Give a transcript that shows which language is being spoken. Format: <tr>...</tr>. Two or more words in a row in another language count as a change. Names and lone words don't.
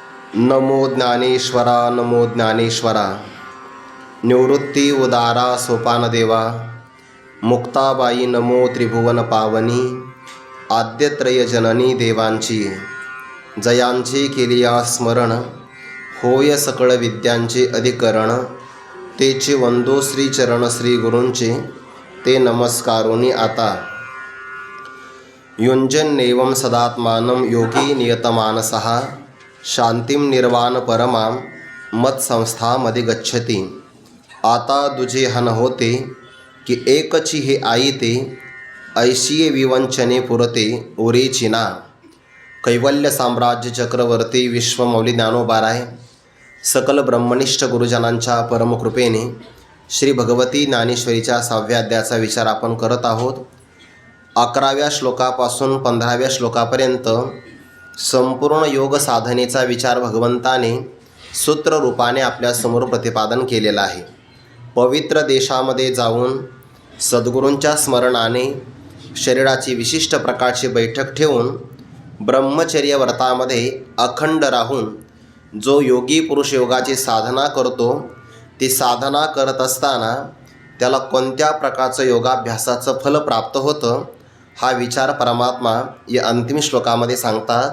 <mr>नमो ज्ञानेश्वरा नमो ज्ञानेश्वरा. निवृत्ती उदारा सोपानदेवा. मुक्ताबाई नमो त्रिभुवन पावनी. आद्यत्रय जननी देवांची जयांचे केलिया स्मरण. होय सकळ विद्यांचे अधिकरण. तेचे वंदो श्रीचरण श्री गुरूंचे ते नमस्कारोनी आता.</mr> <sa>युञ्जन्नेवं सदात्मानं योगी नियतमानसः. शांतिं निर्वाण परमां मत्संस्थामधि गच्छति.</sa> <mr>आता दुजे हन होते की एकची हे आईते. ऐशिये विवंचने पुरते उरेचिना. कैवल्य साम्राज्य चक्रवर्ती विश्वमौली ज्ञानोबाराय सकल ब्रह्मनिष्ठ गुरुजनांच्या परमकृपेने श्री भगवती ज्ञानेश्वरीच्या 6व्या अध्यायाचा विचार आपण करत आहोत. 11व्या श्लोकापासून 15व्या श्लोकापर्यंत संपूर्ण योग साधनेचा विचार भगवंताने सूत्ररूपाने आपल्यासमोर प्रतिपादन केलेला आहे. पवित्र देशामध्ये जाऊन सद्गुरूंच्या स्मरणाने शरीराची विशिष्ट प्रकारची बैठक ठेवून ब्रह्मचर्य व्रतामध्ये अखंड राहून जो योगी पुरुष योगाची साधना करतो, ती साधना करत असताना त्याला कोणत्या प्रकारचं योगाभ्यासाचं फल प्राप्त होतं हा विचार परमात्मा या अंतिम श्लोकामध्ये सांगतात.</mr>